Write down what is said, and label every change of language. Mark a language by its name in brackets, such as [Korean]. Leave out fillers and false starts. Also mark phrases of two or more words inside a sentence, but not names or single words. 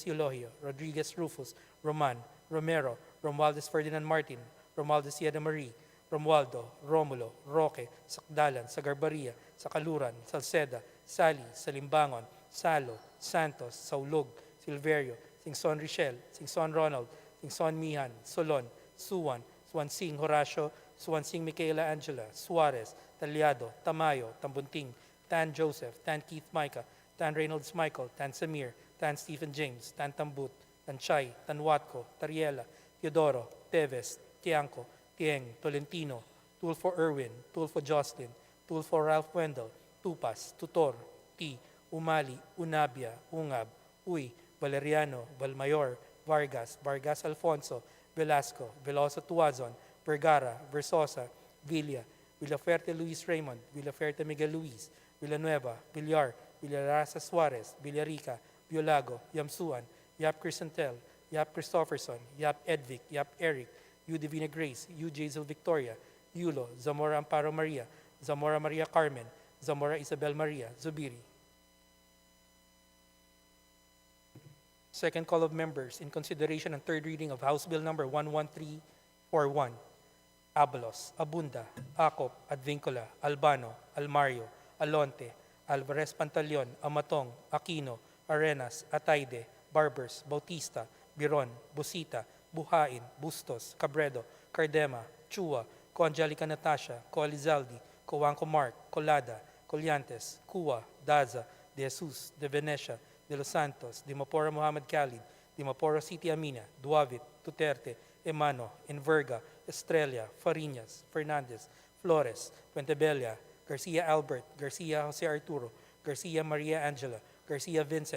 [English] Eulogio, Rodriguez Rufus, Roman, Romero, Romualdez Ferdinand Martin, Romualdez Yeda Marie, Romualdo, Romulo, Roque, Sakdalan, Sagarbaria, Sakaluran, Salceda, Sali, Salimbangon, Salo, Santos, Saulog, Silverio, Singson Richel, Singson Ronald, Singson Mihan, Solon, Suwan, Swansing Horacio, Swansing Michaela Angela, Suarez, Talyado, Tamayo, Tambunting, Tan Joseph, Tan Keith Micah, Tan Reynolds Michael, Tan Samir, Tan Stephen James, Tan Tambut, Tan Chay, Tan Watco, Tariela, Teodoro, Teves, Tiangco, Tieng, Tolentino, Tulfo Irwin, Tulfo Jocelyn, Tulfo Ralph Wendell, Tupas, Tutor, T, Umali, Unabia, Ungab, Uy, Valeriano, Valmayor, Vargas, Vargas Alfonso, Velasco, Veloso Tuazon, Vergara, Versosa, Villa, Villaferte Luis Raymond, Villaferte Miguel Luis, Villanueva, Villar, Villarasa Suarez, Villarica, Violago, Yamsuan, Yap Crisantel, Yap Christopherson, Yap Edvic, Yap Eric, U Divina Grace, U Jazel Victoria, Yulo, Zamora Amparo Maria, Zamora Maria Carmen, Zamora Isabel Maria, Zubiri. Second call of members in consideration and third reading of House Bill number 11341. Abalos, Abunda, Acop, Advincula, Albano, Almario, Alonte, Alvarez Pantaleon, Amatong, Aquino, Arenas, Ataide, Barbers, Bautista, Biron, Busita, Buhain, Bustos, Cabredo, Cardema, Chua, Coangelica Natasha, Coalizaldi, Coanco Mark, Colada, Collantes, Cua, Daza, De Jesus, De Venecia, De Los Santos, Dimaporo Muhammad Khalid, Dimaporo City Amina, Duavit, Duterte, Emano, Enverga, Estrella, Fariñas, Fernandez, Flores, Puentebella, Garcia Albert, Garcia Jose Arturo, Garcia Maria Angela, Garcia Vincent,